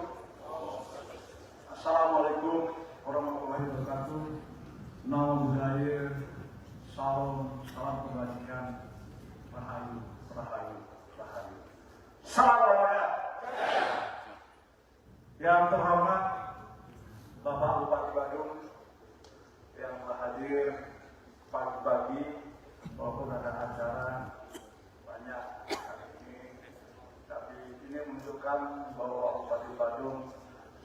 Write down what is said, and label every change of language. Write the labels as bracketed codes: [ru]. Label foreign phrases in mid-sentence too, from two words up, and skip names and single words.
[ar] Assalamualaikum warahmatullahi wabarakatuh. [pi] Namo Buddhaya. [id] Salam kebajikan. Rahayu, rahayu, rahayu. Salam olahraga. Yang terhormat Bapak Bupati Badung yang telah hadir pagi-pagi walaupun ada acara banyak hari ini, tapi ini menunjukkan bahwa Bupati Badung